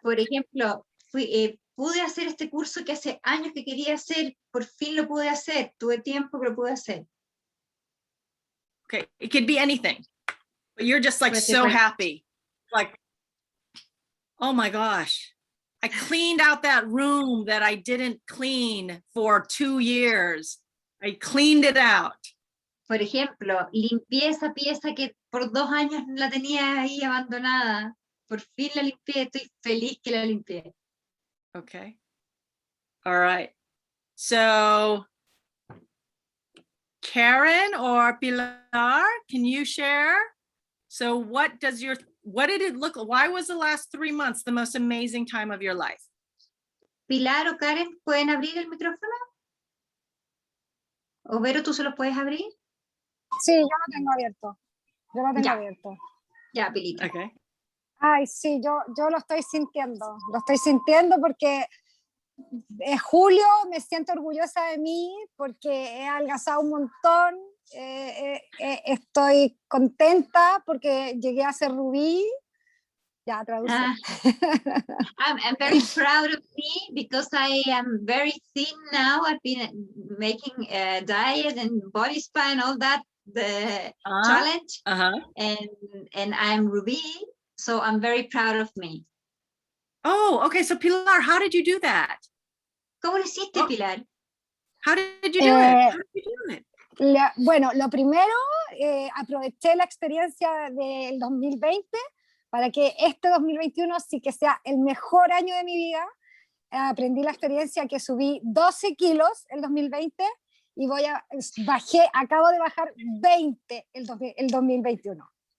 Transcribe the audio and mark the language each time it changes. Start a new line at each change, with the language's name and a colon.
Spanish: por ejemplo, pude hacer este curso que hace años que quería hacer, por fin lo pude hacer, tuve tiempo que lo pude hacer.
English: Okay, it could be anything, but you're just like
Spanish: Puede ser
English: so
Spanish: cual-
English: happy. Like, oh my gosh, I cleaned out that room that I didn't clean for 2 years. I cleaned it out.
Spanish: Por ejemplo, limpié esa pieza que por 2 años la tenía ahí abandonada. Por fin la limpié, estoy feliz que la limpié.
English: Okay. All right. So Karen or Pilar, can you share? So what did it look, why was the last 3 months the most amazing time of your life?
Spanish: Pilar o Karen, ¿pueden abrir el micrófono? ¿O Vero, tú se lo puedes abrir? Sí, yo lo tengo abierto. Yo lo tengo Ya. abierto. Ya, Pilita.
English: Okay.
Spanish: Ay, sí, yo lo estoy sintiendo. Lo estoy sintiendo porque es julio, me siento orgullosa de mí porque he adelgazado un montón. Estoy contenta porque llegué a ser rubí. Ya, traduce.
English: I'm very proud of me because I am very thin now. I've been making a diet and body spa and all that, the challenge, and I'm Ruby, so I'm very proud of me. Oh, okay. So Pilar, how did you do that?
Spanish: ¿Cómo lo hiciste, Pilar?
English: How did you do it? How did you do it?
Spanish: Bueno, lo primero, aproveché la experiencia del 2020 para que este 2021 sí que sea el mejor año de mi vida. Aprendí la experiencia que subí 12 kilos el 2020 y acabo de bajar 20 el 2021.